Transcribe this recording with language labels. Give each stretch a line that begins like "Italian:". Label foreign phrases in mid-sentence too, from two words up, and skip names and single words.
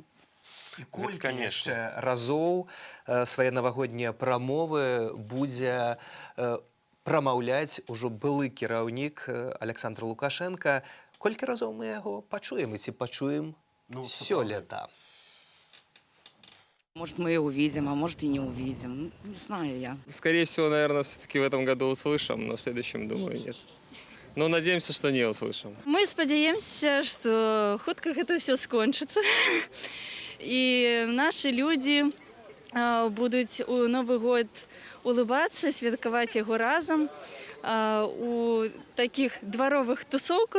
Belarusian: І колькі яшчэ разоў свае навагоднія прамовы будзе прамаўляць ужо былы кіраўнік Александр Лукашенко. Колькі разоў мы яго пачуем і ці пачуем сёлета?
Russian: Может, мы и увидим, а может, и не увидим. Не знаю я. Скорее всего, наверное, все-таки в этом году услышим, но в следующем, думаю, нет. Но надеемся, что не услышим.
Belarusian: Мы спадзяемся, что хутка
Russian: это все
Belarusian: скончится.
Russian: И наши люди будут у Новый год улыбаться, святкаваць его разом у таких дворовых тусовках.